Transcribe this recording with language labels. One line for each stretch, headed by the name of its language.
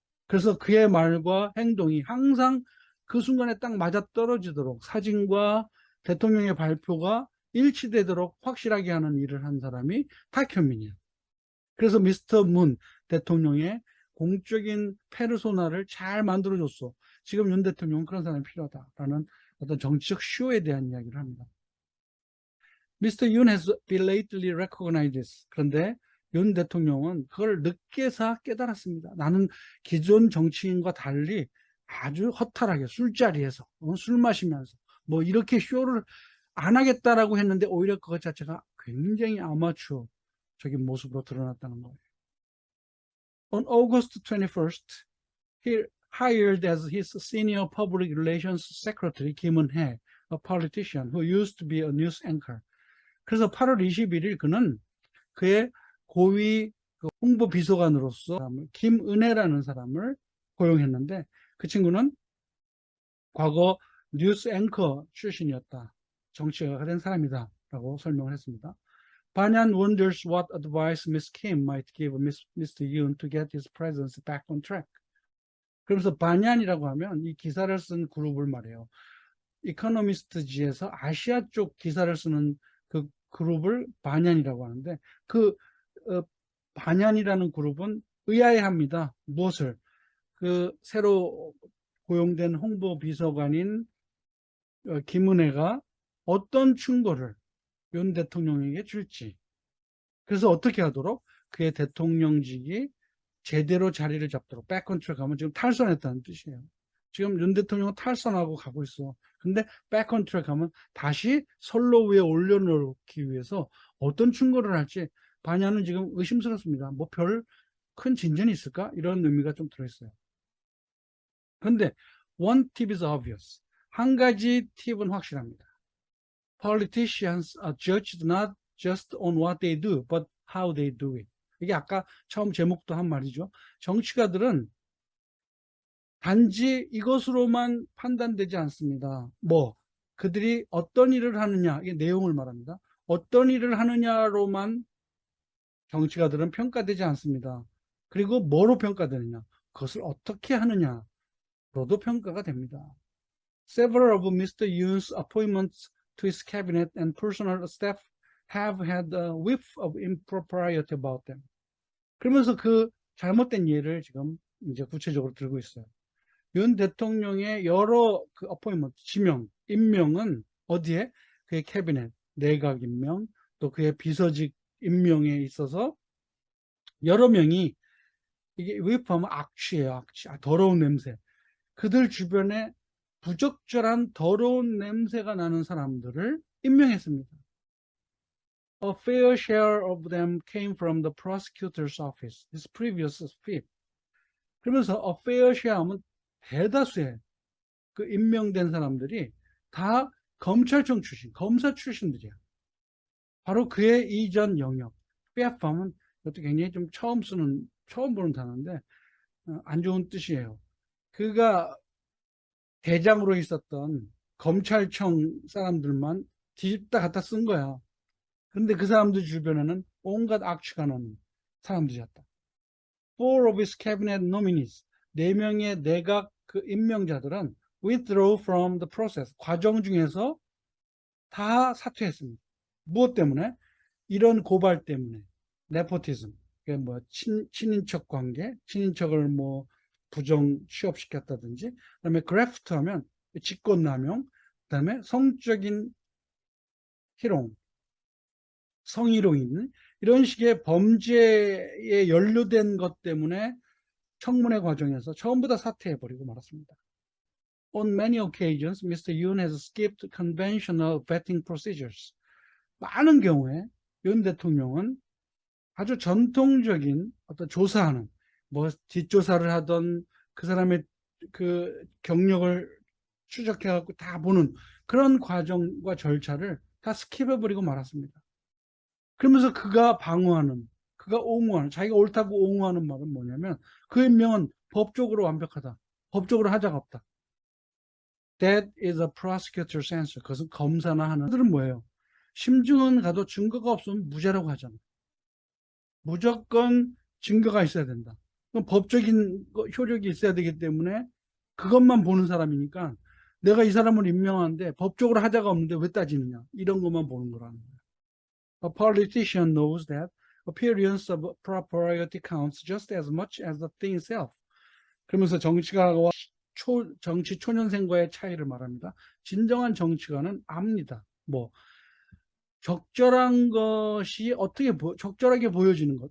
Korean: 그래서 그의 말과 행동이 항상 그 순간에 딱 맞아떨어지도록 사진과 대통령의 발표가 일치되도록 확실하게 하는 일을 한 사람이 탁현민이야. 그래서 미스터 문 대통령의 공적인 페르소나를 잘 만들어줬어. 지금 윤 대통령은 그런 사람이 필요하다라는 어떤 정치적 쇼에 대한 이야기를 합니다.
English: Mr. Yoon has belatedly recognized this.
Korean: 그런데 윤 대통령은 그걸 늦게서 깨달았습니다. 나는 기존 정치인과 달리 아주 허탈하게 술자리에서 술 마시면서 뭐 이렇게 쇼를 안 하겠다라고 했는데 오히려 그것 자체가 굉장히 아마추어적인 모습으로 드러났다는 거예요.
English: On August 21st, he hired as his senior public relations secretary Kim Eun-hye, a politician who used to be a news anchor.
Korean: 그래서 8월 21일 그는 그의 고위 홍보 비서관으로서 김은혜라는 사람을 고용했는데 그 친구는 과거 뉴스 앵커 출신이었다. 정치가가 된 사람이다. 라고 설명을 했습니다.
English: Banyan wonders what advice Miss Kim might give Mr. Yoon to get his presence back on track.
Korean: 그러면서 반얀이라고 하면 이 기사를 쓴 그룹을 말해요. 이코노미스트지에서 아시아 쪽 기사를 쓰는 그 그룹을 반얀이라고 하는데 그 반얀이라는 그룹은 의아해합니다. 무엇을? 그 새로 고용된 홍보 비서관인 김은혜가 어떤 충고를 윤 대통령에게 줄지. 그래서 어떻게 하도록 그의 대통령직이 제대로 자리를 잡도록 백컨트롤 가면 지금 탈선했다는 뜻이에요. 지금 윤 대통령은 탈선하고 가고 있어. 근데 백컨트롤 가면 다시 선로 위에 올려놓기 위해서 어떤 충고를 할지 반야는 지금 의심스럽습니다. 뭐 별 큰 진전이 있을까? 이런 의미가 좀 들어있어요. 근데
English: one tip is obvious.
Korean: 한 가지 팁은 확실합니다.
English: Politicians are judged not just on what they do, but how they do it.
Korean: 이게 아까 처음 제목도 한 말이죠. 정치가들은 단지 이것으로만 판단되지 않습니다. 그들이 어떤 일을 하느냐, 이게 내용을 말합니다. 어떤 일을 하느냐로만 정치가들은 평가되지 않습니다. 그리고 뭐로 평가되느냐, 그것을 어떻게 하느냐로도 평가가 됩니다.
English: Several of Mr. Yoon's appointments to his cabinet and personal staff have had a whiff of impropriety about them.
Korean: 그러면서 그 잘못된 예를 지금 이제 구체적으로 들고 있어요. 윤 대통령의 여러 그 어포인먼트, 지명, 임명은 어디에? 그의 캐비넷, 내각 임명, 또 그의 비서직 임명에 있어서 여러 명이 이게 위법하면 악취예요, 악취. 더러운 냄새. 그들 주변에 부적절한 더러운 냄새가 나는 사람들을 임명했습니다.
English: A fair share of them came from the prosecutor's office, his previous fief.
Korean: 그러면서
English: a fair share
Korean: 하면 대다수의 그 임명된 사람들이 다 검찰청 출신, 검사 출신들이야. 바로 그의 이전 영역. fief 하면 이것도 굉장히 좀 처음 보는 단어인데 안 좋은 뜻이에요. 그가 대장으로 있었던 검찰청 사람들만 뒤집다 갖다 쓴 거야. 근데 그 사람들 주변에는 온갖 악취가 나는 사람들이었다.
English: Four of his cabinet nominees,
Korean: 4명의 내각 그 임명자들은
English: withdraw from the process,
Korean: 과정 중에서 다 사퇴했습니다. 무엇 때문에? 이런 고발 때문에. 네포티즘, 친인척 관계, 친인척을 부정 취업시켰다든지, 그다음에 그래프트 하면 직권남용, 그다음에 성적인 희롱, 성희롱, 이런 식의 범죄에 연루된 것 때문에 청문회 과정에서 전부 다 사퇴해버리고 말았습니다.
English: On many occasions, Mr. Yoon has skipped conventional vetting procedures.
Korean: 많은 경우에 윤 대통령은 아주 전통적인 어떤 조사하는, 뒷조사를 하던 그 사람의 그 경력을 추적해갖고 다 보는 그런 과정과 절차를 다 스킵해버리고 말았습니다. 그러면서 그가 방어하는, 그가 옹호하는, 자기가 옳다고 옹호하는 말은 뭐냐면 그 임명은 법적으로 완벽하다. 법적으로 하자가 없다.
English: That is a prosecutor's answer.
Korean: 그것은 검사나 하는 그들은 뭐예요? 심증은 가도 증거가 없으면 무죄라고 하잖아. 무조건 증거가 있어야 된다. 그럼 법적인 효력이 있어야 되기 때문에 그것만 보는 사람이니까 내가 이 사람을 임명하는데 법적으로 하자가 없는데 왜 따지느냐. 이런 것만 보는 거라는 거예요.
English: A politician knows that appearance of propriety counts just as much as the thing itself.
Korean: 그러면서 정치가와 정치 초년생과의 차이를 말합니다. 진정한 정치가는 압니다. 적절한 것이 어떻게 적절하게 보여지는 것.